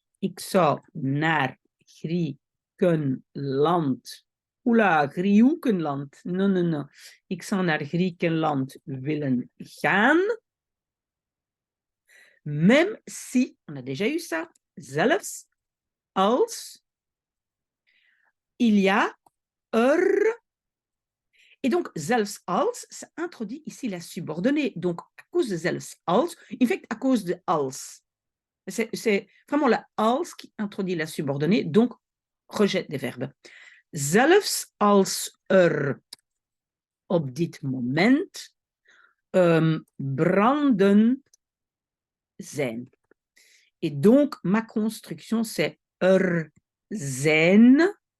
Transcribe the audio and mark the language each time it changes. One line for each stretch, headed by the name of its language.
Dutch: Ik zou naar Griekenland. Oula, Griekenland.
French: Non, non, non.
Dutch: Ik zou naar Griekenland willen gaan.
French: Même si, on a déjà eu ça, zelfs als il y a et donc zelfs als, ça introduit ici la subordonnée. Donc à cause de zelfs als, en fait à cause de als. C'est vraiment la als qui introduit la subordonnée, donc rejette des verbes.
Dutch: Zelfs als op dit moment branden zijn.
French: Et donc, ma construction, c'est zijn.